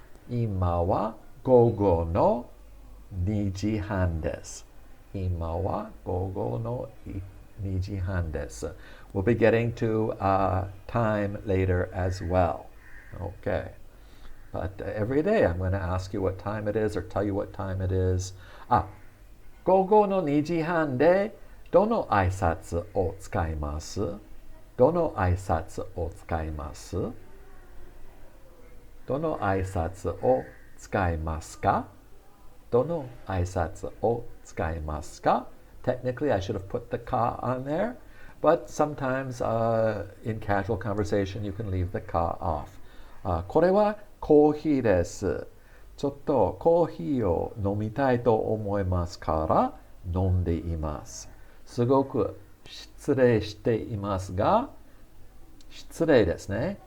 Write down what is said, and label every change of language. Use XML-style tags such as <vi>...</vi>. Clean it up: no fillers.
<ja>Ima wa gogo no 2時半です. Ima wa gogo no 2時半です.</ja> <en>We'll be getting to time later as well. Okay. But every day I'm going to ask you what time it is or tell you what time it is.</en> <ja>午後の2時半でどの挨拶を使います? どの挨拶を使います? どの挨拶を使いますか?どの挨拶を使いますか?</ja> <en>Technically, I should have put the ka on there, but sometimes in casual conversation, you can leave the ka off.</en> <ja>これはコーヒーです。ちょっとコーヒーを飲みたいと思いますから飲んでいます。すごく失礼していますが、失礼ですね。</ja>